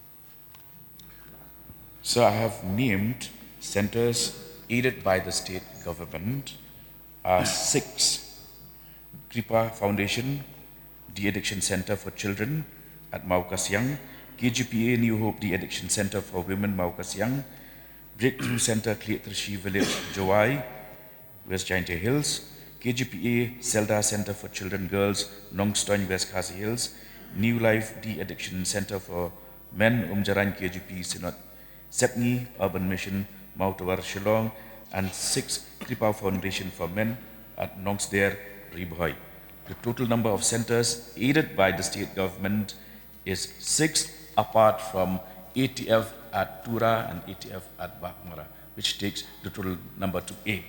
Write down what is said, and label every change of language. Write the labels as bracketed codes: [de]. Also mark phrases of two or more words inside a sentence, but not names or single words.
[en] So I have named centers aided by the state government are 6. Kripa Foundation, De-Addiction Center for Children at Mau Kasiang, KGPA New Hope De-Addiction Center for Women Mau Kasiang, Breakthrough Center Kliatrishi Village, Jowai, West Jaintia Hills, KGPA Selda Center for Children Girls, Nongstoin, West Khasi Hills, New Life De-Addiction Center for Men, Umjaran KGP Sinot, Sepni Urban Mission, Mautawar Shillong, and 6 Kripa Foundation for Men at Nongsdare, Ribhoi. The total number of centers aided by the state government is 6, apart from ATF at Tura and ATF at Bakmara, which takes the total number to 8.